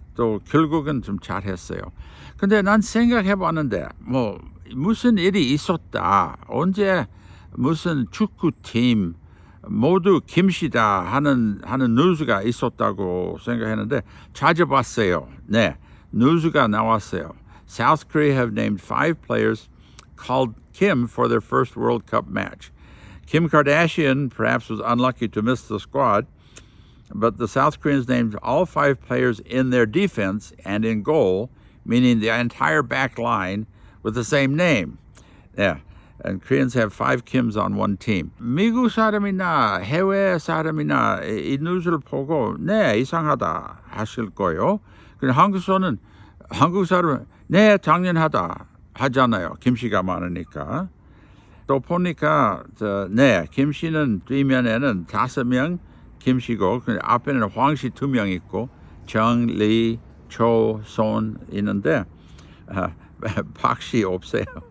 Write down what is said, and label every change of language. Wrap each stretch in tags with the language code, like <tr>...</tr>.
<ko>또 결국은 좀 잘했어요. 근데 난 생각해 봤는데 뭐 무슨 일이 있었다. 언제 무슨 축구팀 모두 김씨다 하는 뉴스가 있었다고 생각했는데 찾아봤어요. 네, 뉴스가 나왔어요.</ko> <en>South Korea have named 5 players called Kim for their first World Cup match. Kim Kardashian perhaps was unlucky to miss the squad, but the South Koreans named all 5 players in their defense and in goal, meaning the entire back line with the same name. Yeah, and Koreans have 5 Kims on one team.</en> <ko>미국 사람이나 해외 사람이나 이 뉴스를 보고 네 이상하다 하실 거예요. 근데 한국에서는 한국 사람 네 당연하다 하잖아요. 김씨가 많으니까. 또 보니까 네 김씨는 뒷면에는 5명 김씨고 앞에는 황씨 2명 있고 정, 리, 초, 손 있는데 박씨 없어요.</ko>